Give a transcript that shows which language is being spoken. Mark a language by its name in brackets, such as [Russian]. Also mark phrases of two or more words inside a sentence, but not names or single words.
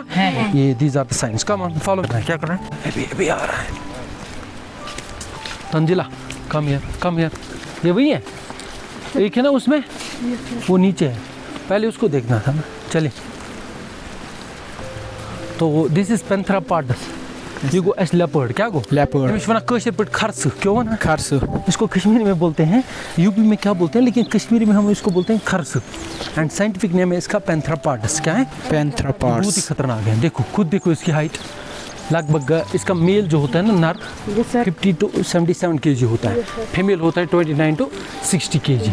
[Hindi] ये [English] these are the science. come on follow. [Hindi] क्या कर रहा है? अभी आ रहा है। तंजिला कम यार ये वही है, एक है ना उसमें, वो नीचे है, पहले उसको देखना था ना। चलिए, तो [English] this is [Hindi] पेंथरा पार्डस, ये [English] goes as leopard. [Hindi] क्या गो? लेपर्ड। [Kashmiri] अमिश वना कशर पर खर्स, क्यों वना खर्स? [Hindi] इसको कश्मीरी में बोलते हैं, यूपी में क्या बोलते हैं, लेकिन कश्मीरी में हम इसको बोलते हैं खर्स। [English] and scientific name [Hindi] है इसका पेंथरा पार्डस। क्या है? पेंथरा पार्डस। बहुत ही खतरनाक है। देखो, खुद देखो इसकी हाइट, लगभग इसका मेल जो होता है ना, नर 50 to 77 kg होता है, फीमेल होता है 29 to 60 kg।